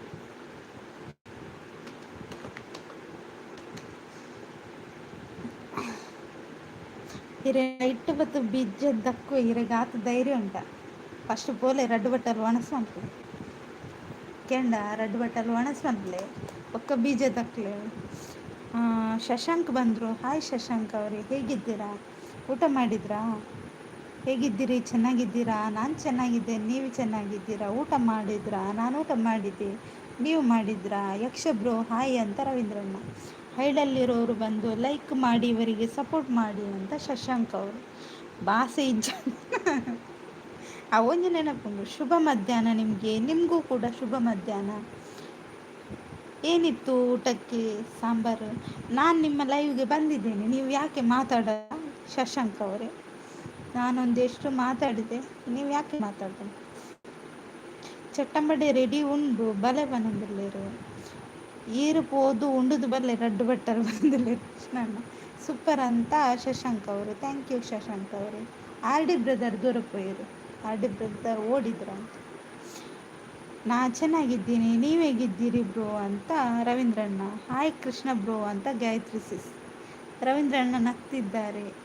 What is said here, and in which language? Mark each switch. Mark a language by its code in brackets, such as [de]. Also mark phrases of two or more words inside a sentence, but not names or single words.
[tcy] ಇರೆ ನೈಟ್ ಬತ್ತು ಬಿಜ್ಜ ದಕ್ಕು ಇರೆಗಾತ ಧೈರ್ಯ ಉಂಟ ಫಸ್ಟ್ ಪೋಲೆ ರಡ್ಡು ಬಟ್ಟಲು ಒಣಸ್ಮಂತ್ಲೆ ಕೆಂಡ ರಡ್ಡು ಬಟ್ಟಲು ಒಣಸ್ಮಂತ್ಲೆ ಒಕ್ಕ ಬೀಜ ದಕ್ಲೆ. [kn] ಶಶಾಂಕ್ ಬಂದರು. ಹಾಯ್ ಶಶಾಂಕ್ ಅವರೇ, ಹೇಗಿದ್ದೀರಾ? ಊಟ ಮಾಡಿದ್ರಾ? ಹೇಗಿದ್ದೀರಿ? ಚೆನ್ನಾಗಿದ್ದೀರಾ? ನಾನು ಚೆನ್ನಾಗಿದ್ದೇನೆ. ನೀವು ಚೆನ್ನಾಗಿದ್ದೀರಾ? ಊಟ ಮಾಡಿದ್ರಾ? ನಾನು ಊಟ ಮಾಡಿದ್ದೆ. ನೀವು ಮಾಡಿದ್ರಾ? ಯಕ್ಷ ಬ್ರೋ ಹಾಯ್ ಅಂತ ರವೀಂದ್ರಣ್ಣ. ಹೈಡಲ್ಲಿರೋರು ಬಂದು ಲೈಕ್ ಮಾಡಿ, ಇವರಿಗೆ ಸಪೋರ್ಟ್ ಮಾಡಿ ಅಂತ ಶಶಾಂಕ್ ಅವರು. [tcy] ಭಾಷೆ ಇಜ್ಜ ಆ ಒಂದು ನೆನಪುಂಡು. [kn] ಶುಭ ಮಧ್ಯಾಹ್ನ ನಿಮಗೆ, ನಿಮಗೂ ಕೂಡ ಶುಭ ಮಧ್ಯಾಹ್ನ. ಏನಿತ್ತು ಊಟಕ್ಕೆ? ಸಾಂಬಾರು. ನಾನು ನಿಮ್ಮ ಲೈವ್ಗೆ ಬಂದಿದ್ದೇನೆ, ನೀವು ಯಾಕೆ ಮಾತಾಡ? ಶಶಾಂಕ್ ಅವರೇ, ನಾನೊಂದೆಷ್ಟು ಮಾತಾಡಿದೆ, ನೀವು ಯಾಕೆ ಮಾತಾಡ್ದೆ? [tcy] ಚಟ್ಟಂಬಡೆ ರೆಡಿ ಉಂಡು ಬಲೆ ಬಂದಿಲ್ಲೇರು ಈರು ಪೋದು ಉಂಡುದು ಬಲ್ಲೆ ರಡ್ಡು ಬಟ್ಟರು ಬಂದಿಲ್ಲ ಕೃಷ್ಣಣ್ಣ. [kn] ಸೂಪರ್ ಅಂತ ಶಶಾಂಕ್ ಅವರು. [en] thank you [kn] ಶಶಾಂಕ್ ಅವರೇ. ಆರ್ ಡಿ ಬ್ರದರ್ [tcy] ದೂರ ಪೋಯಿರು, [kn] ಆರ್ ಡಿ ಬ್ರದರ್ ಓಡಿದ್ರ ಅಂತ. ನಾ ಚೆನ್ನಾಗಿದ್ದೀನಿ, ನೀವು ಹೇಗಿದ್ದೀರಿ ಬ್ರೋ ಅಂತ ರವೀಂದ್ರಣ್ಣ. ಹಾಯ್ ಕೃಷ್ಣ ಬ್ರೋ ಅಂತ ಗಾಯತ್ರಿ ಸಿಸ್. ರವೀಂದ್ರಣ್ಣ ನಗ್ತಿದ್ದಾರೆ.